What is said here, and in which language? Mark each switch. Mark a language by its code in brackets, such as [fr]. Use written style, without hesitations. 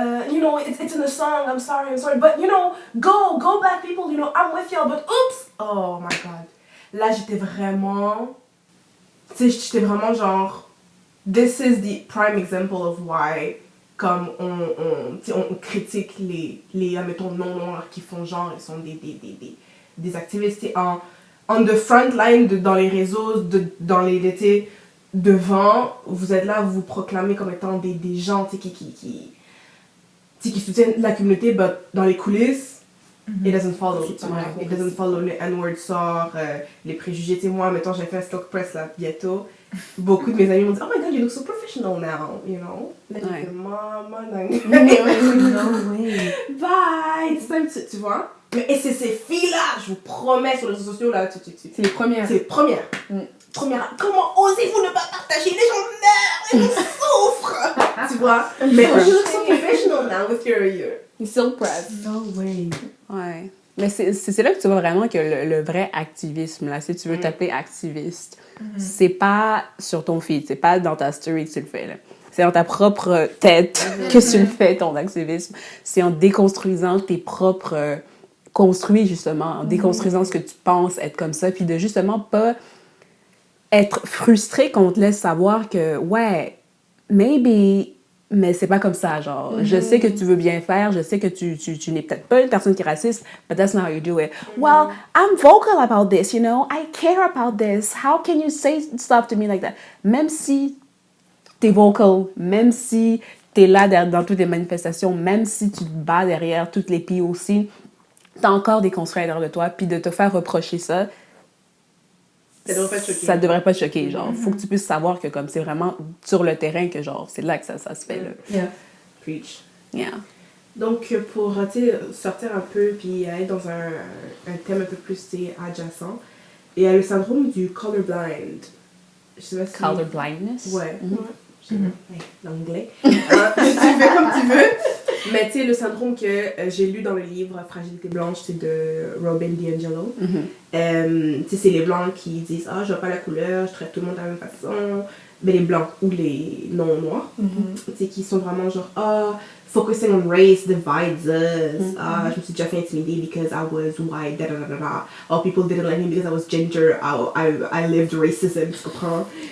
[en] You know, it's in the song, I'm sorry, but you know, go black people, you know, I'm with y'all, but oops. Oh my god. [fr] Là, j'étais vraiment genre, [en] this is the prime example of why, [fr] comme on critique les admettons, non-noirs qui font genre, ils sont des activistes [en] on the front line, [fr] dans les réseaux, dans les devant, vous êtes là, vous vous proclamez comme étant des gens qui soutiennent la communauté, but dans les coulisses, [en] it doesn't follow. It doesn't follow, [fr] le N-word sort, les préjugés. Moi, mettons, j'ai fait un stock press là, bientôt. Beaucoup de mes amis m'ont dit, [en] oh my god, you look so professional now, [fr] you know? Là, j'ai fait, maman, [en] no way. Bye! [fr] Tu vois? Et c'est ces filles-là, je vous promets, sur les réseaux sociaux, là, c'est les premières. C'est les premières. Première. Comment osez-vous ne pas partager? Les gens meurent, les gens souffrent! Tu vois? Mais [en] you look so professional now with your You're so proud. No way. [fr] Ouais. Mais c'est là que tu vois vraiment que le vrai activisme, là, si tu veux t'appeler activiste, c'est pas sur ton feed, c'est pas dans ta story que tu le fais, là. C'est dans ta propre tête que tu le fais, ton activisme. C'est en déconstruisant tes propres construits, justement, en déconstruisant ce que tu penses être comme ça, puis de justement pas être frustré qu'on te laisse savoir que, ouais, maybe... Mais c'est pas comme ça, genre. Je sais que tu veux bien faire, je sais que tu n'es peut-être pas une personne qui est raciste, but [en] that's not how you do it. Well, I'm vocal about this, you know? I care about this. How can you say stuff to me like that? [fr] Même si t'es vocal, même si t'es là dans toutes les manifestations, même si tu te bats derrière toutes les POC, t'as encore des construits à l'intérieur de toi, puis de te faire reprocher ça, ça devrait pas te choquer, genre. Faut que tu puisses savoir que comme c'est vraiment sur le terrain que genre c'est là que ça se fait là. [en] Yeah. Preach. Yeah. [fr] Donc pour sortir un peu puis aller dans un thème un peu plus adjacent, il y a le syndrome du colorblind. Je sais pas si Colorblindness. Ouais. L'anglais. Tu fais comme tu veux. Mais tu sais, le syndrome que j'ai lu dans le livre Fragilité blanche, c'est de Robin DiAngelo. Tu sais, c'est les blancs qui disent je vois pas la couleur, je traite tout le monde de la même façon. Mais les blancs ou les non-noirs, tu sais, qui sont vraiment genre [en] focusing on race divides us. [fr] Je me suis déjà fait intimider [en] because I was white, Oh, people didn't like me because I was ginger. I lived racism, [fr] tu comprends?